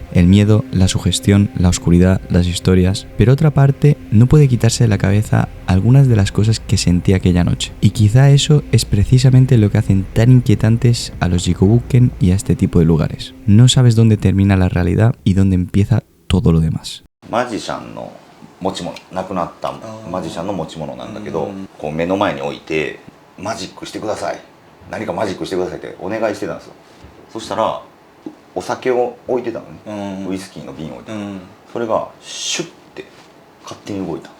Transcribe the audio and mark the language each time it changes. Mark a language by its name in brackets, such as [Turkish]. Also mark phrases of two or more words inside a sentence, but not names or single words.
[Spanish] El miedo, la sugestión, la oscuridad, las historias, pero otra parte no puede quitarse de la cabeza algunas de las cosas que sentí aquella noche. Y quizá eso es precisamente lo que hacen tan inquietantes a los Jikobuken y a este tipo de lugares. No sabes dónde termina la realidad y dónde empieza todo lo demás. [Japanese] マジシャンの持ち物、亡くなったマジシャンの持ち物なんだけど、こう目の前に置いてマジックしてください、何かマジックしてくださいってお願いしてたんですよ。そしたらお酒を置いてたのね、ウイスキーの瓶を置いてた、それがシュッて勝手に動いた。